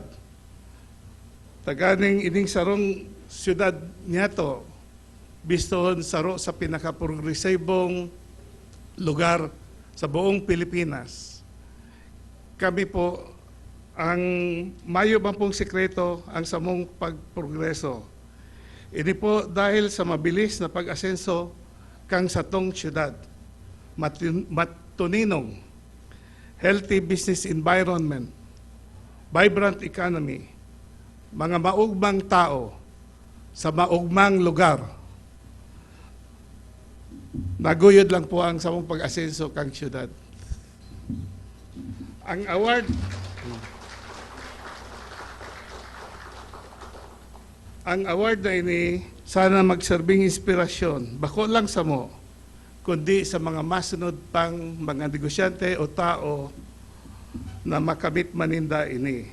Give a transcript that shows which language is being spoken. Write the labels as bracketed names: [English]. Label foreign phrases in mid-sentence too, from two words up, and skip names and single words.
[Bikol] Taganing ining sarong syudad niyato, bistohon saro sa pinakaprogresibong lugar sa buong Pilipinas. Kami po, ang mayo man pong sekreto ang samong pagprogreso. Ini po dahil sa mabilis na pag-asenso kang satong syudad, matuninong, [English] healthy business environment, vibrant economy, [Bikol] mga maugmang tao sa maugmang lugar. Naguyod lang po ang samong pag-asenso kang syudad. Ang award na ini sana magserbing inspirasyon, bako lang sa mo, kundi sa mga masunod pang mga negosyante o tao na makamit maninda ini.